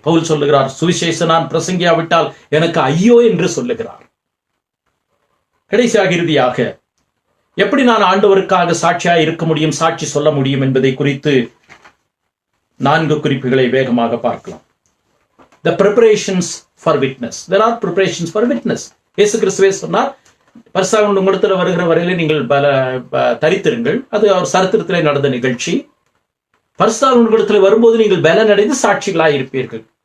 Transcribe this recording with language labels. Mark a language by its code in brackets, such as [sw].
[ta] பவுல் சொல்லுகிறார், சுவிசேஷம் நான் பிரசங்கியாவிட்டால் எனக்கு ஐயோ என்று சொல்லுகிறார். கடைசியாக இறுதியாக எப்படி நான் ஆண்டவருக்காக சாட்சியாக இருக்க முடியும், சாட்சி சொல்ல முடியும் என்பதை குறித்து 4 குறிப்புகளை வேகமாக பார்க்கலாம். [en] The preparations for witness. There are preparations for witness. [ta] இயேசு கிறிஸ்துவே சொன்னார், பரிசுத்தவான்கள் உங்களிடத்தில் வருகிற வரையிலே நீங்கள் தரித்திருங்கள். அது அவர் சரித்திரத்திலே நடந்த நிகழ்ச்சி. பரிசுத்தவான்கள் உங்களிடத்தில் வரும்போது நீங்கள் பலன் அடைந்து சாட்சிகளாய் இருப்பீர்கள்.